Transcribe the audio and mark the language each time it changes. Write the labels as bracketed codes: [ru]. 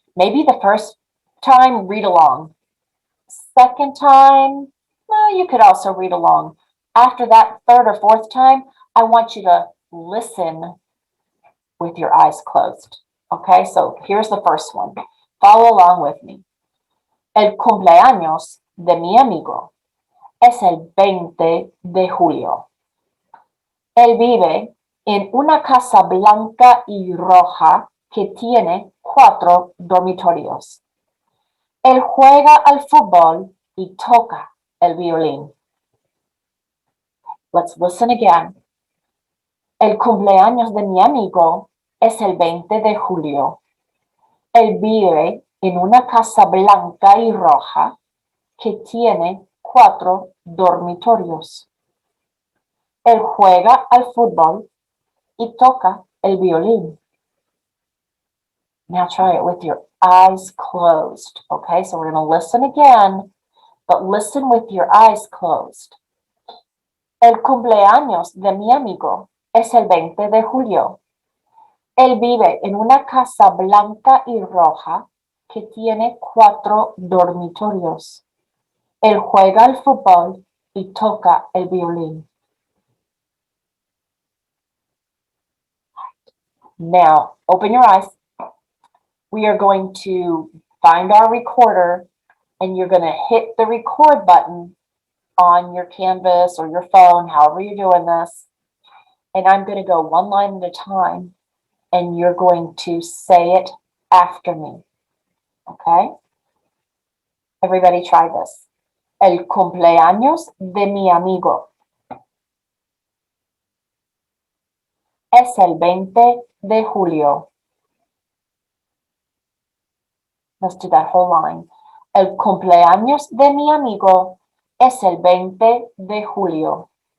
[en] Maybe the first time, read along. Second time, well, you could also read along. After that third or fourth time, I want you to listen with your eyes closed. Okay, so here's the first one. Follow along with me. [es] El cumpleaños de mi amigo es el 20 de julio. Él vive en una casa blanca y roja que tiene 4 dormitorios. Él juega al fútbol y toca el violín. [en] Let's listen again. [es] El cumpleaños de mi amigo es el 20 de julio. Él vive en una casa blanca y roja que tiene 4 dormitorios. Él juega al fútbol y toca el violín. [en] Now try it with your eyes closed. Okay, so we're going to listen again, but listen with your eyes closed. [es] El cumpleaños de mi amigo es el 20 de julio. Él vive en una casa blanca y roja que tiene 4 dormitorios. Él juega al fútbol y toca el violín. [en] Now, open your eyes. We are going to find our recorder, and you're going to hit the record button on your Canvas or your phone, however you're doing this. And I'm going to go one line at a time, and you're going to say it after me. Okay? Everybody try this. [es] El cumpleaños de mi amigo es el 20 de julio. [en] Let's do that whole line. [es] El cumpleaños de mi amigo es el 20 de julio.